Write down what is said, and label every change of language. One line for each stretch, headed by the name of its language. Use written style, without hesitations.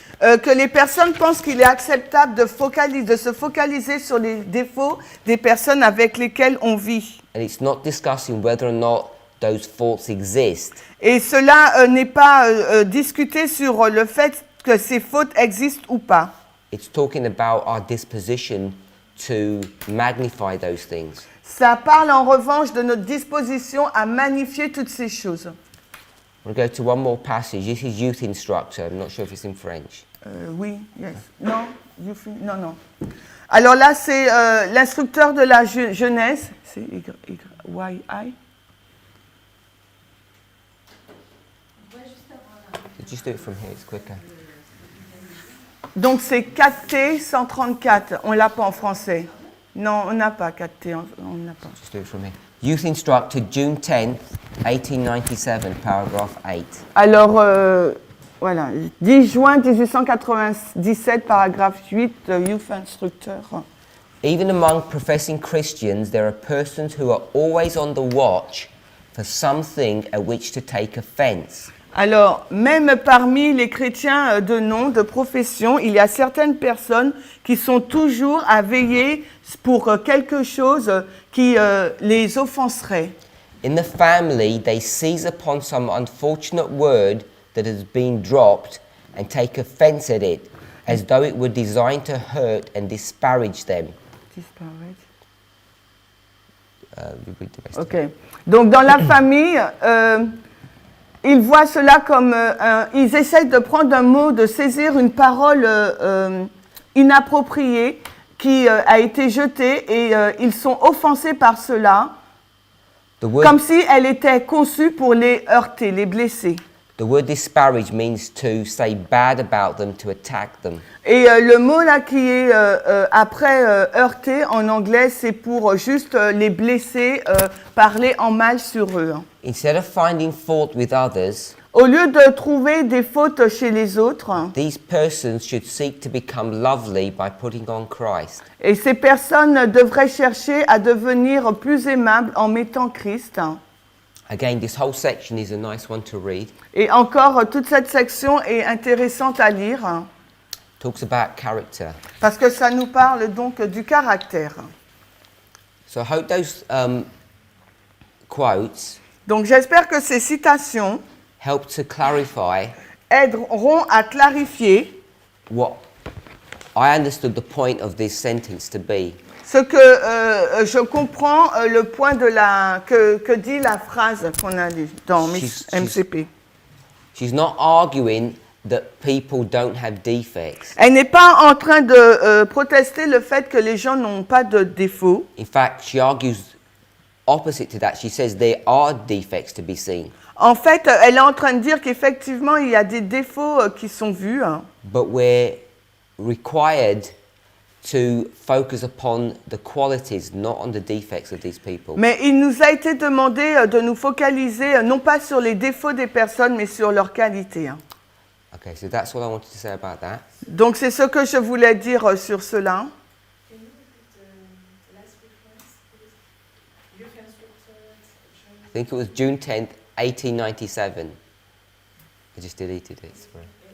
French: Que les personnes pensent qu'il est acceptable de se focaliser sur les défauts des personnes avec lesquelles on vit.
English: And it's not discussing whether or not those faults exist.
French: Et cela n'est pas discuté sur le fait que ces fautes existent ou pas.
English: It's talking about our disposition to magnify those things.
French: Ça parle en revanche de notre disposition à magnifier toutes ces choses.
English: We'll go to one more passage. This is youth instructor. I'm not sure if it's in French.
French: Oui, yes. Non, non. Alors là, c'est l'instructeur de la jeunesse. C'est Y-I.
English: Just do it from here, it's quicker.
French: Donc c'est 4T 134. On l'a pas en français. Non, on n'a pas 4T. On n'a pas.
English: Just do it from here. Youth instructor, June 10th, 1897, paragraph 8.
French: Alors, voilà, 10 juin 1897, paragraphe 8, youth instructor.
English: Even among professing Christians, there are persons who are always on the watch for something at which to take offense.
French: Alors, même parmi les chrétiens de nom, de profession, il y a certaines personnes qui sont toujours à veiller pour quelque chose qui les offenserait.
English: In the family, they seize upon some unfortunate word that has been dropped and take offense at it, as though it were designed to hurt and disparage them. Disparage. Ok.
French: Donc, dans la famille, ils voient cela comme... ils essayent de prendre un mot, de saisir une parole inappropriée qui a été jetée et ils sont offensés par cela, comme si elle était conçue pour les heurter, les blesser.
English: The word disparage means to say bad about them, to attack them.
French: Et le mot là qui est après heurter en anglais, c'est pour juste les blesser, parler en mal sur eux.
English: Instead of finding fault with others,
French: au lieu de trouver des fautes chez les autres,
English: these persons should seek to become lovely by putting on Christ.
French: Et ces personnes devraient chercher à devenir plus aimables en mettant Christ.
English: Again, this whole section is a nice one to read.
French: Et encore, toute cette section est intéressante à lire.
English: Talks about character.
French: Parce que ça nous parle donc du caractère.
English: So I hope those quotes.
French: Donc j'espère que ces citations
English: help to clarify.
French: Aideront à clarifier.
English: What I understood the point of this sentence to be.
French: Ce que je comprends le point de que dit la phrase qu'on a lue dans MCP.
English: She's not arguing that people don't have defects.
French: Elle n'est pas en train de protester le fait que les gens n'ont pas de défauts.
English: In fact, she argues opposite to that. She says there are defects to be seen.
French: En fait, elle est en train de dire qu'effectivement, il y a des défauts qui sont vus.
English: But we're required to focus upon the qualities, not on the defects of these people.
French: Mais il nous a été demandé de nous focaliser non pas sur les défauts des personnes, mais sur leurs qualités.
English: Okay, so that's what I wanted to say about that.
French: Donc c'est ce que je voulais dire sur cela.
English: I think it was June 10th, 1897. I just deleted it. Sorry.